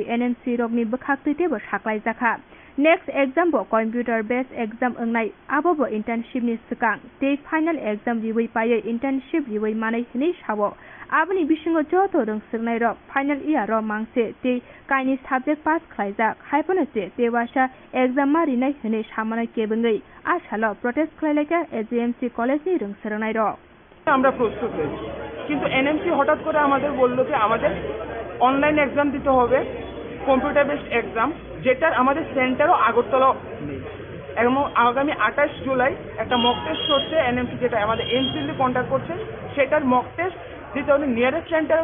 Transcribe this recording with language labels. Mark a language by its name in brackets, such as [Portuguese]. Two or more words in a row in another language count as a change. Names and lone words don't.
[Kok Borok] NMC rokni bwkhaktui bo saklaijaka [English] next exam [Kok Borok] bo [English] computer based exam [Kok Borok] ongnai abo bo internship ni swkang tei [English] final exam [Kok Borok] riwui paye internship riwui manai hini sawo aboni bisingo joto rungsurnai rok [English] final year [Kok Borok] ro mangse tei kaini subject pass khlaijak haipono che tewasa exam marinai hini samana kebengai asalo protest khlaileka AGMC college ni rungsurnai rok [Bangla] আমরা প্রস্তুত হয়েছি কিন্তু এনএমসি হঠাৎ করে আমাদের বলল যে আমাদের [English] online exam [Bangla] দিতে হবে [English] computer based exam [Bangla] যেটার আমাদের সেন্টারও আগরতলা নেই এবং আগামী 28 জুলাই একটা [English] mock test [Bangla] হচ্ছে এনএমসি যেটা আমাদের এমসিএল কন্ট্যাক্ট করছে সেটার [English] mock test [Bangla] দিতে হলে [English] nearest center